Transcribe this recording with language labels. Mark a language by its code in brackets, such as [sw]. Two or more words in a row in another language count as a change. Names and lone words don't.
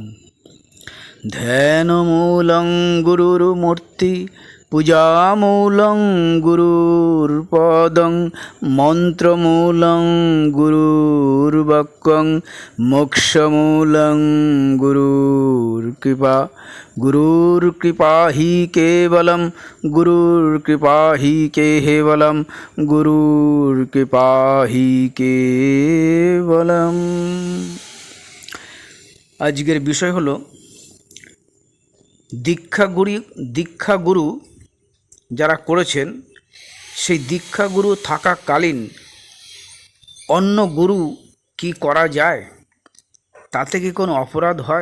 [sa] ध्यानमूलं गुरुर्मूर्ति पूजामूलं गुरुर्पदं मन्त्रमूलं गुरुर्वाक्यं मोक्षमूलं गुरुर्कृपा गुरुर्कृपा हि केवलं गुरुर्कृपा हि केवलं गुरुर्कृपा हि केवलम। [bn] আজকের বিষয় হলো দীক্ষাগুরু যারা করেছেন সেই দীক্ষাগুরু থাকাকালীন অন্য গুরু কি করা যায়, তাতে কি কোনো অপরাধ হয়?